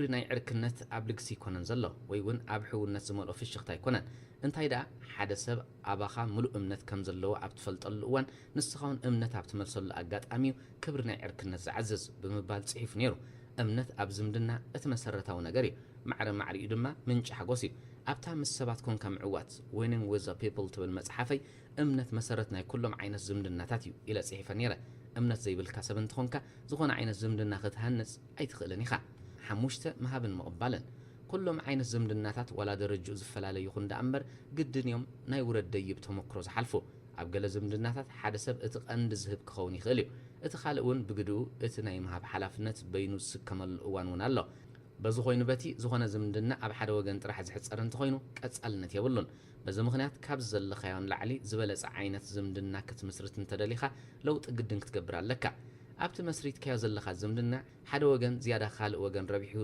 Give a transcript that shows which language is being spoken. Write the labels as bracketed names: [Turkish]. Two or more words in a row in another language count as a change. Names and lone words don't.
[Tigrinya] ናይ ዕርክነት ኣብ ልግሲ ይኮነን ዘሎ ወይ እውን ኣብ ሕውነት ዝመልኦ ፍሽኽታ ኣይኮነን እንታይ ደኣ ሓደ ሰብ ኣባኻ ምሉእ እምነት ከም ዘለዎ ኣብ ትፈልጠሉ እዋን ንስኻ እውን እምነት ኣብ ትመልሰሉ ኣጋጣሚ ክብሪ ናይ ዕርክነት ዝዓዝዝ ብምባል ጽሒፉ ነይሩ እምነት ኣብ ዝምድና እቲ መሰረታዊ ነገር እዩ ማዕረ ማዕሪኡ ድማ ምንጭ ሓጎስ እዩ ኣብታ ምስ ሰባት ኮንካ ምዕዋት [English] winning with the people [Tigrinya] ትብል መጽሓፈይ እምነት መሰረት ናይ ኩሎም ዓይነት ዝምድናታት እዩ ኢለ ጽሒፈ ነይረ እምነት ዘይብልካ ሰብ እንትኾንካ ዝኾነ ዓይነት ዝምድና ክትሃንጽ ኣይትኽእልን ኢኻ ሓሙሽተ መሃብን ምቕባልን ኩሎም ዓይነት ዝምድናታት ወላ ደረጅኡ ዝፈላለዩ ይኹን እምበር ግድን እዮም ናይ ውረድ ደይብ ተመክሮ ዝሓልፉ ኣብ ገለ ዝምድናታት ሓደ ሰብ እቲ ቀንዲ ዝህብ ክኸውን ይኽእል እዩ እቲ ካልእ እውን ብግድኡ እቲ ናይ ምሃብ ሓላፍነት በይኑ ዝስከመሉ እዋን እውን ኣሎ በዚ ኮይኑ በቲ ዝኾነ ዝምድና ኣብ ሓደ ወገን ጥራሕ ዝሕፀር እንተኾይኑ ቀጻልነት የብሉን በዚ ምኽንያት ካብ ዘለኻዮም ላዕሊ ዝበለጸ ዓይነት ዝምድና ክትምስርት እንተደሊኻ ለውጢ ግድን ክትገብር ኣለካ ኣብቲ መስሪትካዮ ዘለኻ ዝምድና ሓደ ወገን ዝያዳ ካልእ ወገን ረቢሑ